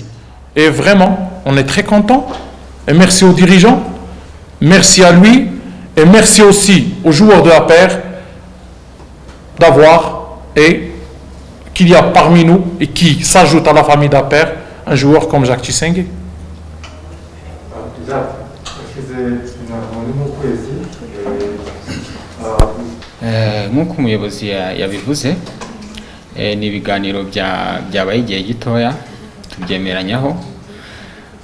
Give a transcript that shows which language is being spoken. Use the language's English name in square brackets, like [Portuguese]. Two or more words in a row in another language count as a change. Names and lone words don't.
[French] Et vraiment, on est très content. Et merci aux dirigeants, merci à lui, et merci aussi aux joueurs de APR d'avoir, et qu'il y a parmi nous, et qui s'ajoute à la famille d'APR, un joueur comme Jacques Tuyisenge. [Kinyarwanda] nk'uko umuyobozi yabivuze, ni ibiganiro byabaye igihe gitoya tubyemeranyaho, gusa